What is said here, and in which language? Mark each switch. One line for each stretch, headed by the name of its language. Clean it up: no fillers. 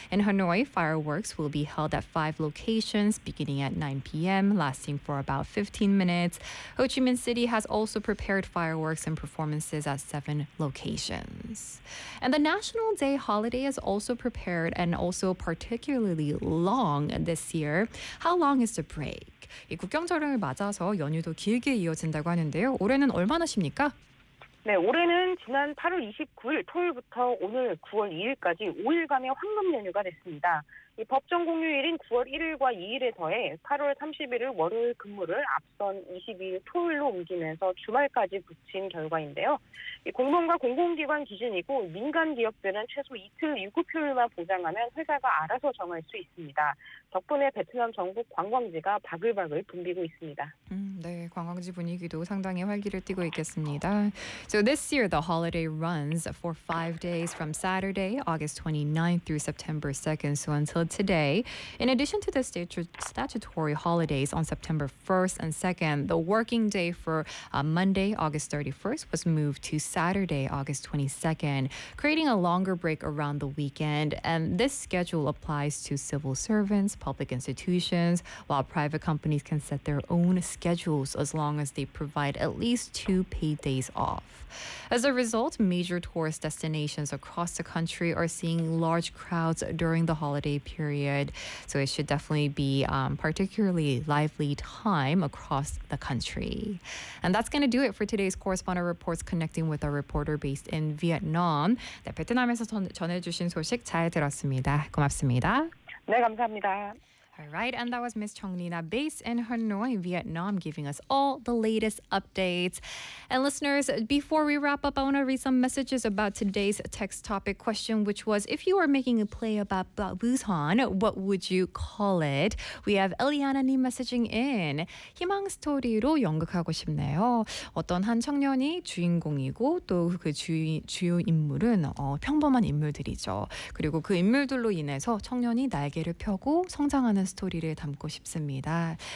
English: In Hanoi, fireworks will be held at five locations beginning at 9 p.m., lasting for about 15 minutes. Ho Chi Minh City has also prepared fireworks and performances at seven locations. And the National Day holiday is also prepared and also particularly long this year. How long is the break?
Korean: 이 국경절을 맞아서 연휴도 길게 이어진다고 하는데요. 올해는 얼마나 쉽니까? 네, 올해는 지난 8월 29일 토요일부터 오늘 9월 2일까지 5일간의 황금 연휴가 됐습니다. 이 법정 공휴일인 9월 1일과 2일에 더해 8월 31일 월요일 근무를 앞선 22일 토요일로 옮기면서 주말까지 붙인 결과인데요. 이 공무원과 공공기관 기준이고 민간 기업들은 최소 이틀 유급휴일만 보장하면 회사가 알아서 정할 수 있습니다. 덕분에 베트남 정부 관광지가 바글바글 붐비고 있습니다. 네, 관광지 분위기도 상당히 활기를 띠고 있겠습니다.
English: So this year the holiday runs for 5 days from Saturday, August 29th through September 2nd. So until today, in addition to the statutory holidays on September 1st and 2nd, the working day for Monday, August 31st, was moved to Saturday, August 22nd, creating a longer break around the weekend. And this schedule applies to civil servants, public institutions, while private companies can set their own schedules as long as they provide at least 2 paid days off. As a result, major tourist destinations across the country are seeing large crowds during the holiday period. So it should definitely be particularly lively time across the country. And that's going to do it for today's Correspondent Reports, connecting with a reporter based in Vietnam.
Korean: 네, 베트남에서 전해주신 소식 잘 들었습니다. 고맙습니다. 네, 감사합니다.
English: All right, and that was Ms. Chong Nina, based in Hanoi, Vietnam, giving us all the latest updates. And listeners, before we wrap up, I want to read some messages about today's text topic question, which was, if you were making a play about Busan, what would you call it? We have Eliana Nim messaging in.
Korean: 희망 스토리로 연극하고 싶네요. 어떤 한 청년이 주인공이고 또 그 주요 인물은 평범한 인물들이죠. 그리고 그 인물들로 인해서 청년이 날개를 펴고 성장하는 스토리를 담고 싶습니다.